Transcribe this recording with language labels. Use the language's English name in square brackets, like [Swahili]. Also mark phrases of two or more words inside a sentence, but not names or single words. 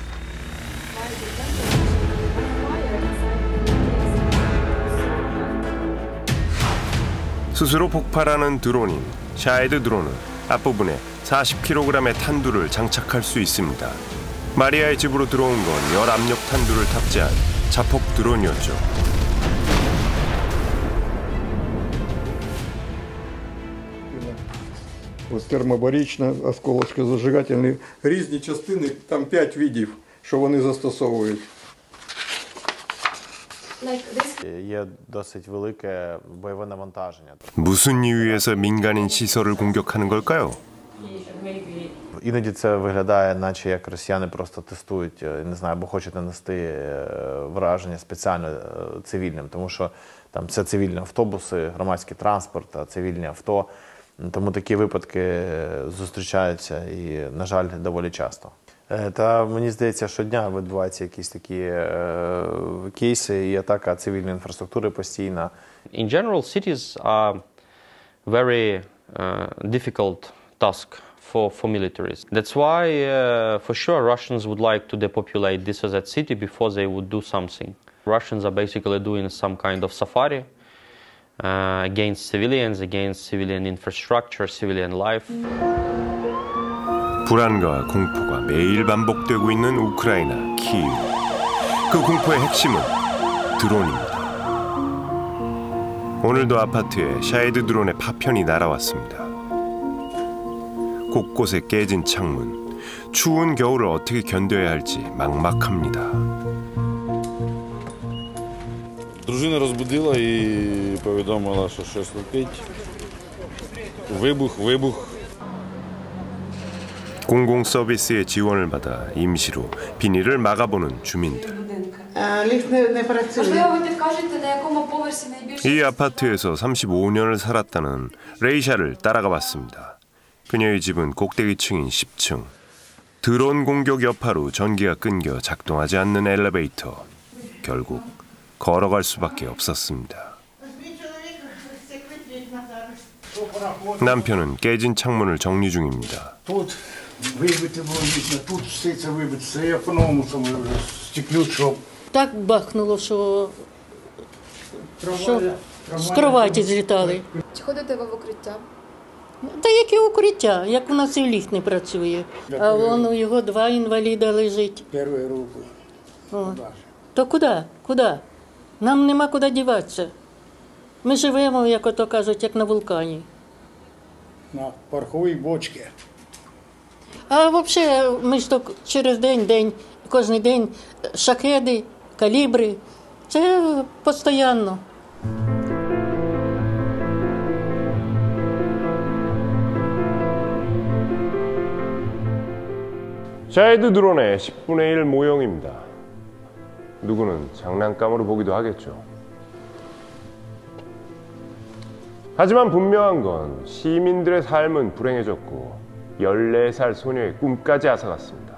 [Korean] 스스로 폭발하는 드론인 샤헤드 드론은 앞부분에 40kg의 탄두를 장착할 수 있습니다. 마리아의 집으로 들어온 건 열압력 탄두를 탑재한 자폭 드론이었죠. [Ukrainian] Ось термобарічна, осколочко-зажигательні. Різні частини, там 5 видів, що вони застосовують. Є досить велике бойове навантаження. [Korean] 무슨 이유에서 민간인 시설을 공격하는 걸까요? [Ukrainian] Іноді це виглядає, наче як росіяни просто тестують, не знаю, бо хочуть нанести враження спеціально цивільним, тому що там це цивільні автобуси, громадський транспорт, цивільні авто. Тому такі випадки зустрічаються і, на жаль, доволі часто. Та мені здається, щодня відбуваються якісь такі кейси і атака цивільної інфраструктури постійна. [English] In general, cities are very difficult task for militaries. That's why, for sure, Russians would like to depopulate this or that city before they would do something. Russians are basically doing some kind of safari, against civilians, against civilian infrastructure, civilian life. [Korean] 불안과 공포가 매일 반복되고 있는 우크라이나 키이우. 그 공포의 핵심은 드론입니다. 오늘도 아파트에 샤헤드 드론의 파편이 날아왔습니다. 곳곳에 깨진 창문, 추운 겨울을 어떻게 견뎌야 할지 막막합니다. [Ukrainian] Дружина розбудила і повідомила, що щось летить. Вибух. [Korean] 공공 서비스의 지원을 받아 임시로 비닐을 막아보는 주민들. 이 아파트에서 35년을 살았다는 레이샤를 따라가 봤습니다. 그녀의 집은 꼭대기층인 10층. 드론 공격 여파로 전기가 끊겨 작동하지 않는 엘리베이터. 결국 걸어갈 수밖에 없었습니다. 남편은 깨진 창문을 정리 중입니다. [Ukrainian] Так бахнуло, що з кроваті злітали. Чи ходите ви в укриття? Та яке укриття, як у нас і ліфт не працює. А вон у його 2 інваліда лежить. Першою рукою. То куди? Куди? Нам нема куди діватися. Ми живемо, як ото кажуть, як на вулкані. На пороховій бочці. А взагалі, ми ж то через день, кожен день шахеди, калібри. Це постійно. [Korean] 샤헤드 드론의 10분의 1 모형입니다. 누구는 장난감으로 보기도 하겠죠. 하지만 분명한 건 시민들의 삶은 불행해졌고 14살 소녀의 꿈까지 앗아갔습니다.